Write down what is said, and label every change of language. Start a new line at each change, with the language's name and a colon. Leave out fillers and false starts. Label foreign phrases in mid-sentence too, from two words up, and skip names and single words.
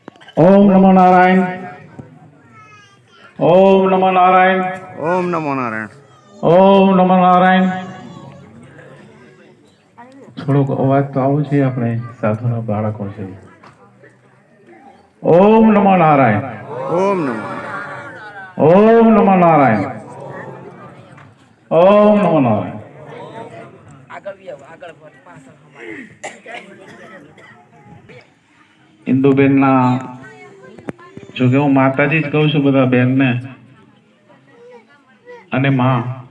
Sanskrit: ओम नमो नारायण। ओम नमो नारायण। ओम नमो नारायण। ओम नमो नारायण।
Gujarati: થોડોક અવાજ તો આવો છે આપણે સાધુના બાળકો છે.
Sanskrit: ઓમ નમો નારાયણ. ओम नमो नारायण। ઓમ નમો નારાયણ. ઓમ નમો નારાયણ.
Gujarati: ઇન્દુબેન ના જો કે હું માતાજી જ કહું છું બધા બેન ને અને માં